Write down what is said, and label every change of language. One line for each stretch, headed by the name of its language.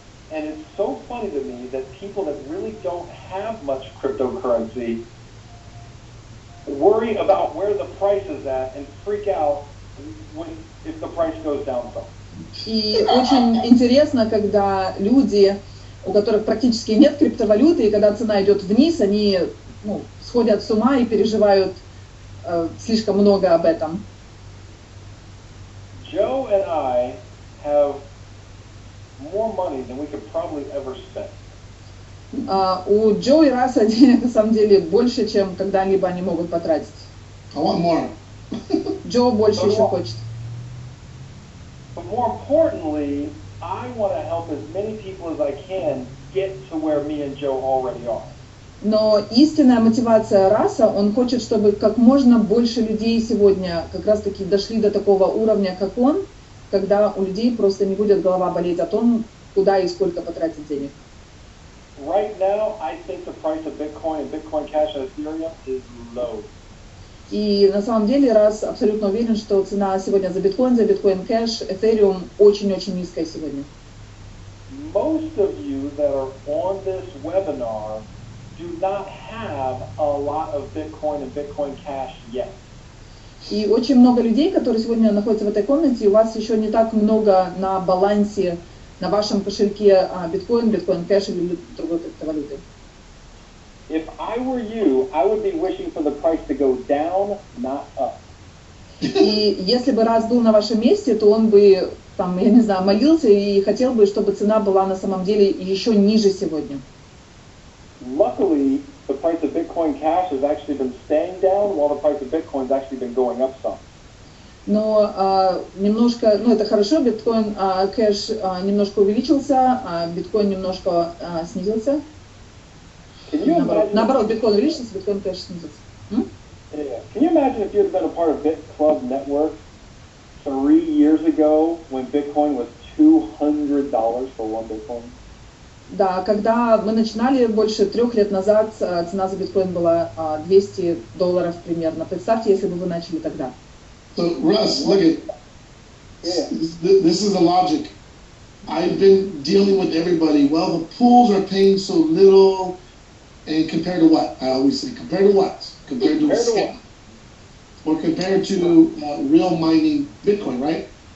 English: And it's so funny to me that people that really don't have much cryptocurrency worry about where the price is at and freak out if the price goes down some.
Russian: И очень интересно, когда люди, у которых практически нет криптовалюты, и когда цена идет вниз, они сходят с ума и переживают слишком много об этом.
English: Joe and I have more money than we could probably ever spend.
Russian: У Джо и Расса денег на самом деле больше, чем когда-либо они могут потратить.
English: I want more.
Russian: Джо больше еще хочет.
English: But more importantly, I want to help as many people as I can get to where me and Joe already are.
Russian: Но истинная мотивация Расса, он хочет, чтобы как можно больше людей сегодня как раз-таки дошли до такого уровня, как он, когда у людей просто не будет голова болеть о том, куда и сколько потратить денег.
English: Right now, I think the price of Bitcoin and Bitcoin Cash and Ethereum is low.
Russian: И на самом деле Russ абсолютно уверен, что цена сегодня за биткоин кэш, Ethereum очень-очень низкая сегодня.
English: Most of you that are on this webinar do not have a lot of Bitcoin and Bitcoin Cash yet.
Russian: И очень много людей, которые сегодня находятся в этой комнате, у вас еще не так много на балансе, на вашем кошельке биткоин кэш или другой криптовалюты.
English: If I were you, I would be wishing for the price to go down, not up.
Russian: И если бы Russ был на вашем месте, то он бы, там, я не знаю, молился и хотел бы, чтобы цена была на самом деле еще ниже сегодня.
English: Luckily, the price of Bitcoin Cash has actually been staying down, while the price of Bitcoin has actually been going up some.
Russian: Но немножко, ну это хорошо, биткоин кэш немножко увеличился, а биткоин немножко снизился. Наоборот, биткоин увеличился, биткоин кэш снизился.
English: Yeah. Can you imagine if you had been a part of Bitclub Network 3 years ago when Bitcoin was $200 for one Bitcoin?
Russian: Да, когда мы начинали больше 3 лет назад, цена за биткоин была $200 примерно. Представьте, если бы вы начали тогда.
English: So Russ, look at this is the logic. I've been dealing with everybody. Well, the pools are paying so little, and compared to what? I always say, compared to what? Compared to a scam, or compared to real mining Bitcoin, right?